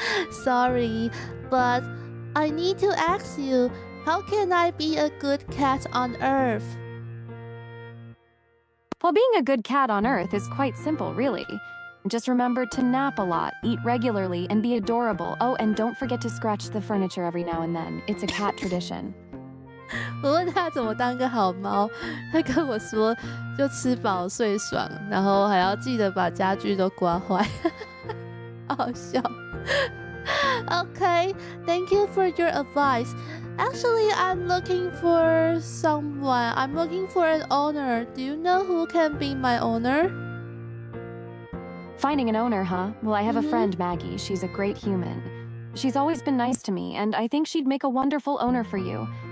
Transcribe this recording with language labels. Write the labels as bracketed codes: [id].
[en] Sorry, but I need to ask you, how can I be a good cat on Earth? Well, being a good cat on Earth is quite simple, really. Just remember to nap a lot, eat regularly, and be adorable. Oh, and don't forget to scratch the furniture every now and then. It's a cat tradition. [zh] 我问他怎么当个好猫，他跟我说就吃饱睡爽，然后还要记得把家具都刮坏，好笑。 [en] Okay, thank you for your advice. Actually, I'm looking for someone. I'm looking for an owner. Do you know who can be my owner? Finding an owner, huh? Well, I have a friend, Maggie. She's a great human. She's always been nice to me, and I think she'd make a wonderful owner for you.